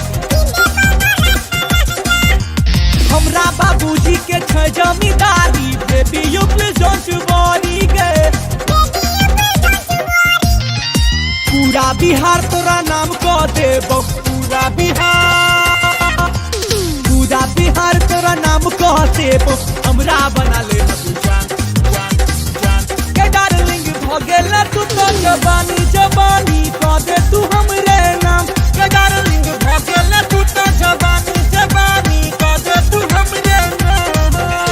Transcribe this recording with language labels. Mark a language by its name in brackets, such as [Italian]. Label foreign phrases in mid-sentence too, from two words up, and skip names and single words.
[Maithili] हमरा बाबूजी के छ जमींदारी [English] baby you please don't worry [Maithili] गे पूरा बिहार तोरा नाम को देबो पूरा बिहार तोरा नाम को देबो हमरा बना ले जान जान जान के डार्लिंग भगेला तू तो जवानी जवानी कादे तू हमरे नाम के डार्लिंग भगेला तू तो जवानी जवानी कादे तू हमरे नाम